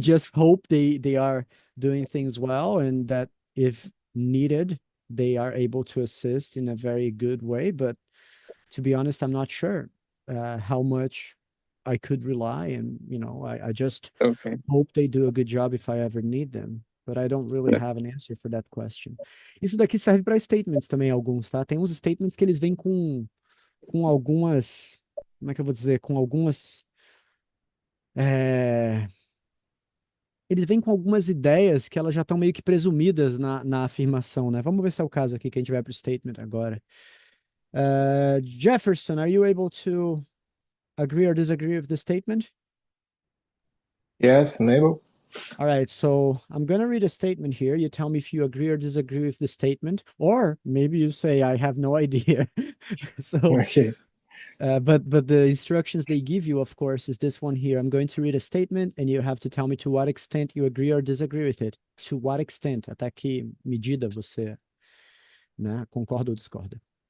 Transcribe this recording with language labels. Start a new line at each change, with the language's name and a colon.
English: just hope they are doing things well and that if needed, they are able to assist in a very good way. But to be honest, I'm not sure how much I could rely. And, you know, I just Okay. hope they do a good job if I ever need them. But I don't really Yeah. have an answer for that question.
Portuguese: Isso daqui serve para statements também, alguns, tá? Tem uns statements que eles vêm com algumas. Como é que eu vou dizer? Com algumas. é, Eles vêm com algumas ideias que elas já estão meio que presumidas na afirmação, né? Vamos ver se é o caso aqui que a gente vai para o statement agora.
English: Jefferson, are you able to agree or disagree with the statement? Yes, Mabel. All right, so I'm going to read a statement here. You tell me if you agree or disagree with the statement, or maybe you say, I have no idea. So, Okay. but the instructions they give you, of course, is this one here. I'm going to read a statement and you have to tell me to what extent you agree or disagree with it. To what extent?
Portuguese: Até que medida você, né, concorda ou discorda.